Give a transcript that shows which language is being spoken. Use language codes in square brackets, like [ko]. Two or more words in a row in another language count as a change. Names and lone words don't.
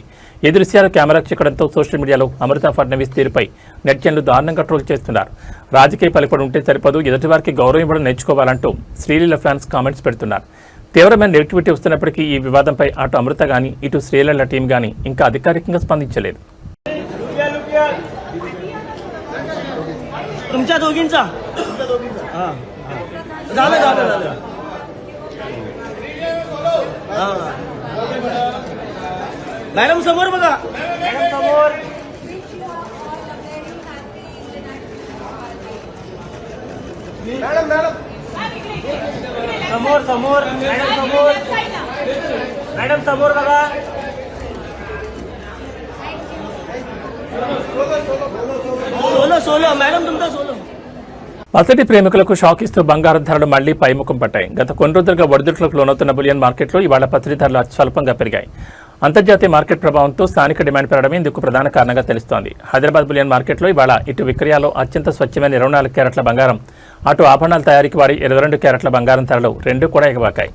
[te] ఈ దృశ్యాలు కెమెరాకు చిక్కడంతో [en] social mediaలో [te] అమృత ఫడ్నవీస్ తీరుపై నెటిజన్లు దారుణంగా ట్రోల్ చేస్తున్నారు. రాజకీయ పలుకుడు ఉంటే సరిపదు, ఎదుటివారికి గౌరవం ఇవ్వడం నేర్చుకోవాలంటూ శ్రీలీల [en] fans comments [te] పెడుతున్నారు. తీవ్రమైన నెగిటివిటీ వస్తున్నప్పటికీ ఈ వివాదంపై అటు అమృత గానీ ఇటు శ్రీలీల టీం గానీ ఇంకా అధికారికంగా స్పందించలేదు. [mr] तुमच्या दोघींचा झालं झालं झालं मॅडम समोर बघा, मॅडम समोर, मॅडम मॅडम समोर समोर, मॅडम समोर, मॅडम समोर बघा. सोलो सोलो मैडम तुमका सोलो. [te] అతడి ప్రేమికులకు షాక్ ఇస్తూ బంగారం ధరలు మళ్లీ పైముఖం పట్టాయి. గత కొన్ని రోజులుగా ఒడిదుడుకులకు లోనవుతున్న [en] bullion marketలో [te] ఇవాళ పసిడి ధరలు స్వల్పంగా పెరిగాయి. అంతర్జాతీయ మార్కెట్ ప్రభావంతో స్థానిక డిమాండ్ పెరగడమే ఇందుకు ప్రధాన కారణంగా తెలుస్తోంది. హైదరాబాద్ [en] bullion marketలో [te] ఇవాళ ఇటు విక్రయాల్లో అత్యంత స్వచ్ఛమైన 24 క్యారెట్ల బంగారం, అటు ఆభరణాల తయారీకి వారి 22 క్యారెట్ల బంగారం ధరలు రెండూ కూడా ఎగబాకాయి.